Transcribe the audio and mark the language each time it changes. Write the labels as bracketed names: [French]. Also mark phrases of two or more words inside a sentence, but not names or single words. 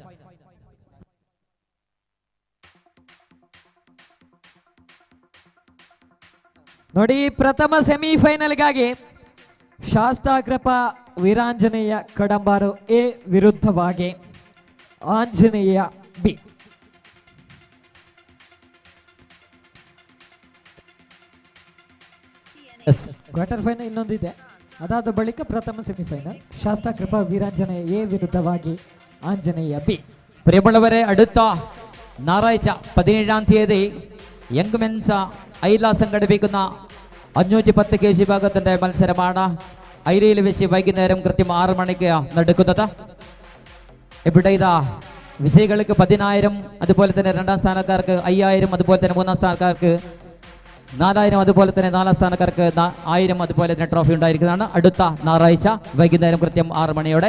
[Kannada] ನೋಡಿ, ಪ್ರಥಮ ಸೆಮಿಫೈನಲ್ಗಾಗಿ ಶಾಸ್ತಾಗ್ರಪ ವೀರಾಂಜನೇಯ ಕಡಂಬಾರು ಎ ವಿರುದ್ಧವಾಗಿ ಆಂಜನೇಯ ಬಿ. ಕ್ವಾರ್ಟರ್ ಫೈನಲ್ ಇನ್ನೊಂದಿದೆ. ಅದಾದ ಬಳಿಕ ಪ್ರಥಮ ಸೆಮಿಫೈನಲ್ ಶಾಸ್ತಾಕೃಪಾ ವೀರಾಂಜನೇಯ ಎ ವಿರುದ್ಧವಾಗಿ [Malayalam] ആഞ്ജനേയ ബി. പ്രിയമുള്ളവരെ, അടുത്ത ഞായറാഴ്ച 17-ാം തീയതി യങ് മെൻസ് ഐല സംഘടിപ്പിക്കുന്ന 510 kg വിഭാഗത്തിന്റെ മത്സരമാണ് ഐലയിൽ വെച്ച് വൈകുന്നേരം കൃത്യം 6 മണിക്ക് നടക്കുന്നത്. ഇവിടെ ഇതാ വിജയികൾക്ക് 10,000, അതുപോലെ തന്നെ 2ാം സ്ഥാനക്കാർക്ക് 5,000, അതുപോലെ തന്നെ 3ാം സ്ഥാനക്കാർക്ക് 4,000, അതുപോലെ തന്നെ 4ാം സ്ഥാനക്കാർക്ക് 1,000, അതുപോലെ തന്നെ ട്രോഫി ഉണ്ടായിരിക്കുന്നതാണ് അടുത്ത ഞായറാഴ്ച വൈകുന്നേരം കൃത്യം 6 മണിയോടെ.